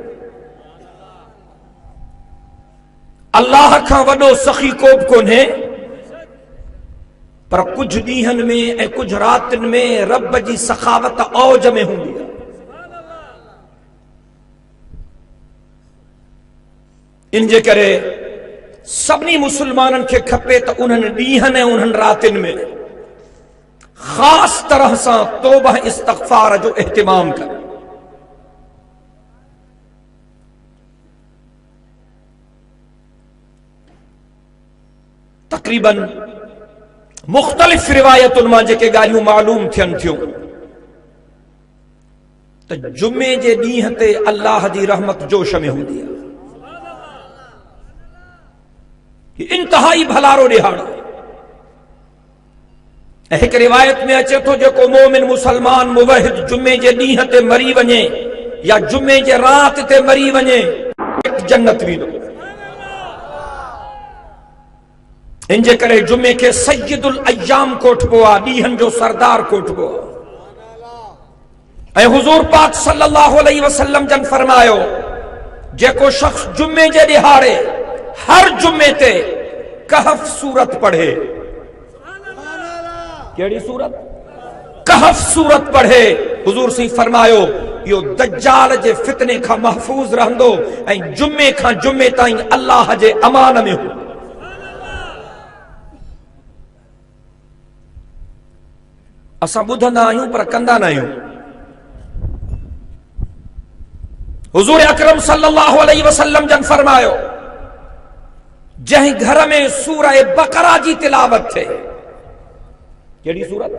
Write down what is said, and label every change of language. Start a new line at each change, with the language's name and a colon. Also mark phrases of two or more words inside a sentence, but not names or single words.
Sindhi: اللہ کھاں وڈو سخی کوب کونے، پر کچھ ڈیہن میں کچھ راتن میں رب جی سخاوت اوج میں ہوں دیا. ان جے کرے سبنی مسلمانن کے کھپے تو انہن ڈیہن انہن راتن میں خاص طرح سا توبہ استغفار جو اہتمام کر. تقریباً مختلف روایت ان ماں جے کے گالیوں معلوم تھین تھیوں تو جمعے جے ڈیہ تے اللہ جی رحمت جوش میں ہوں دیا. انتہائی بھلارو ڈیہاڑا. ایک روایت میں اچے تو جو کو مومن مسلمان موحد جمعے جے ڈیہ تے مری ونجے یا جمعے جے رات تے مری ونجے ایک جنت ویندو. ان جے کرے جمعے کے
Arabic: سید الایام
Sindhi: کوٹ بوا، ڈیہن جو سردار کوٹ بوا. اے حضور پاک
Arabic: صلی اللہ علیہ وسلم
Sindhi: جن فرمایو جے کو شخص جمعے جے ڈیہاڑے ہر جمعے تے کہف سورت پڑھے کیڑی سورت؟ کہف سورت پڑھے حضور سی فرمایو یو دجال جے فتنے کھا محفوظ رہندو ऐं जुमे खां जुमे ताईं अल्लाह जे अमान में हो। असां ॿुधंदा आहियूं पर कंदा न आहियूं। हुजूर अकरम
Arabic: صلى الله عليه وسلم
Sindhi: जन फरमायो जंहिं घर में सूरह बकरा जी तिलावत थे, केड़ी सूरत?